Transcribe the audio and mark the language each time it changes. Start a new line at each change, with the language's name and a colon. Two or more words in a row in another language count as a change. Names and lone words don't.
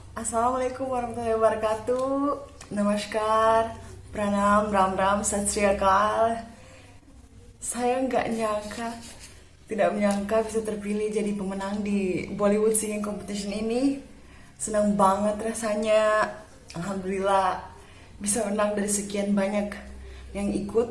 Arabic: السلام عليكم ورحمة الله وبركاته.
Hindi: Namaskar, pranam, ram,
Punjabi: sat sri akal.
Indonesian: Saya tidak menyangka bisa terpilih jadi pemenang di Bollywood Singing Competition ini. Senang banget rasanya. Alhamdulillah bisa menang dari sekian banyak yang ikut.